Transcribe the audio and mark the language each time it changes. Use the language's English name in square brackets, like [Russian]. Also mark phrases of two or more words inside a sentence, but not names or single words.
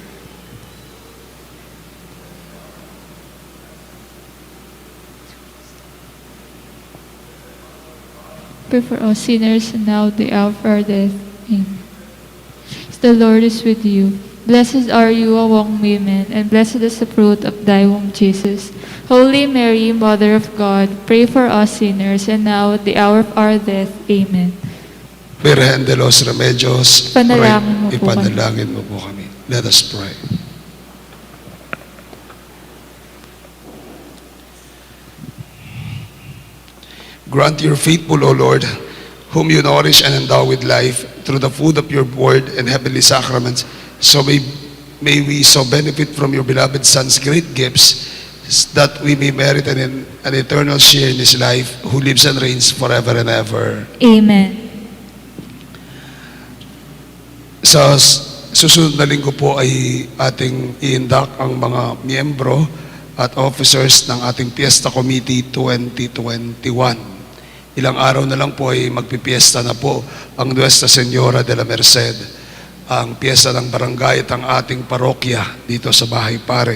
[English] Pray for us sinners and now at the hour of our death. Amen. The Lord is with you. Blessed are you among women, and blessed is the fruit of thy womb, Jesus. Holy Mary, Mother of God, pray for us sinners and now at the hour of our death. Amen. [Filipino] Birhen de los Remedios, Ipanalangin mo po ipanalangin mo po kami. [English] Let us pray. Grant your faithful, O Lord, whom you nourish and endow with life through the food of your word and heavenly sacraments, so may we so benefit from your beloved Son's great gifts, that we may merit an eternal share in his life, who lives and reigns forever and ever. Amen. [Filipino] Sa susunod na linggo po ay ating iindak ang mga miyembro at officers ng ating Fiesta Committee 2021. Ilang araw na lang po ay magpipiesta na po ang Nuestra Señora de la Merced, ang piyesta ng barangay at ang ating parokya dito sa Bahay Pare.